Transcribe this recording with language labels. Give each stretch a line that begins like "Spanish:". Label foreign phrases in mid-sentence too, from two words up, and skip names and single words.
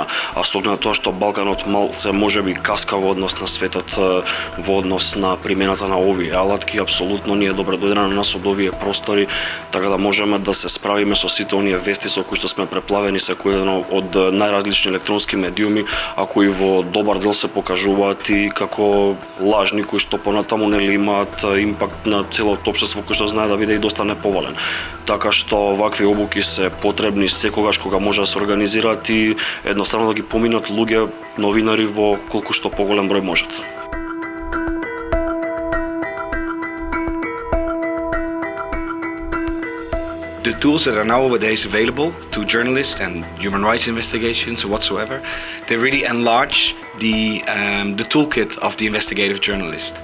Macedonian: А со оглед на тоа што Балканот малце можеби каска во однос на светот во однос на примената на овие алатки, апсолутно ние добре дојдена на нас од овие простори, така да можеме да се справиме со сите оние вести со кои што сме преплавени секојдневно од најразлични електронски медиуми, а кои во добар дел се покажуваат и како лажни, кои што понатаму нели имаат импакт на целото општество кој што знае да биде и доста неповолен. Така што вакви обуки се потребни секогаш кога може да се организираат и едноставно да ги поминат луѓе, новинари во колку што поголем број можат.
English: The tools that are nowadays available to journalists and human rights investigations or whatsoever, they really enlarge the toolkit of the investigative journalist.